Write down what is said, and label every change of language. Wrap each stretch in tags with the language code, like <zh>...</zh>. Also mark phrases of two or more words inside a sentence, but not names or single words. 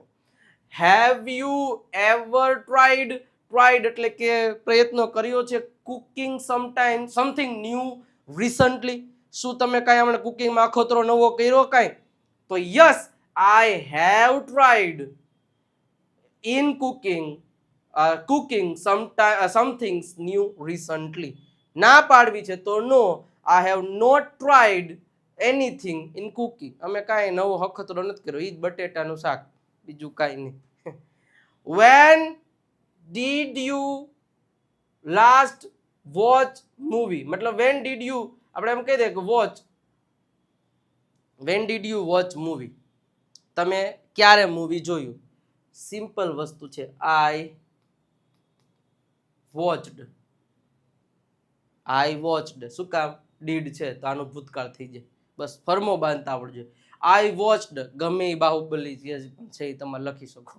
<en>Have you ever tried</en> <gu>એટલે કે પ્રયત્નો કર્યો છે,</gu> <en>cooking something new recently?</en> <gu>શું તમે કાંઈ હમણાં કુકિંગમાં અખતરો નવો કર્યો કાંઈ?</gu> <en>તો yes, I have tried in cooking something new recently.</en> <gu>ના પાડવી છે તો નો,</gu> <en>I have not tried anything in cooking.</en> <gu>અમે કાંઈ નવો હખતરો નથી કર્યો, ઈ જ બટેટાનું શાક, બીજું કાંઈ નહીં.</gu> <en>When did you last watch movie? મતલબ when did you,</en> <gu>આપણે એમ કહી દે કે</gu> <en>when did you watch movie?</en> <gu>તમે ક્યારે મૂવી જોયું? સિમ્પલ વસ્તુ છે,</gu> <en>I I watched.</en> <gu>શું કામ? ડીડ છે તો આનું ભૂતકાળ થઈ જાય. બસ ફર્મો બાંધતા આવડજો.</gu> <en>I watched</en> <gu>ગમે એ બાહુબલી જે છે એ તમે લખી શકો.</gu>